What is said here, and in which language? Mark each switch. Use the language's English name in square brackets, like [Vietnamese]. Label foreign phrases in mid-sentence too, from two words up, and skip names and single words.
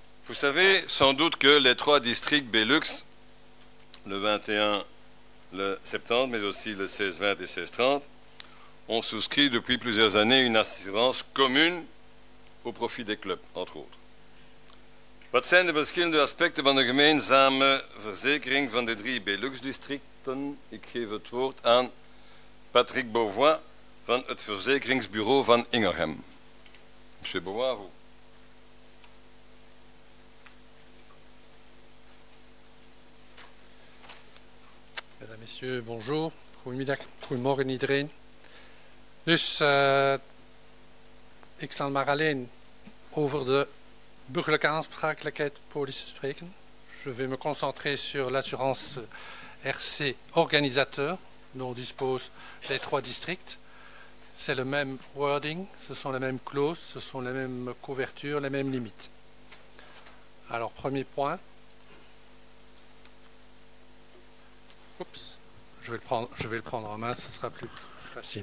[French] Vous savez sans doute que les 3 districts Belux, le 21, le 70, mais aussi le 16-20 et 16-30, ont souscrit depuis plusieurs années une assurance commune au profit des clubs, entre autres. [Dutch] Wat zijn de verschillende aspecten van de gemeenzame verzekering van de 3 Belux-districten? Ik geef het woord aan Patrick Beauvois van het verzekeringsbureau van Ingelhem. [French] Monsieur Beauvois, vous. Mesdames, Messieurs, bonjour. [Dutch] Goedemiddag, goedemorgen iedereen. Dus ik zal maar alleen over de burgerlijke aansprakelijkheid police spreken. [French] Je vais me concentrer sur l'assurance RC organisateur dont disposent les 3 districts. C'est le même wording, ce sont les mêmes clauses, ce sont les mêmes couvertures, les mêmes limites. Alors, premier point. Oups, je vais le prendre en main, ce sera plus facile.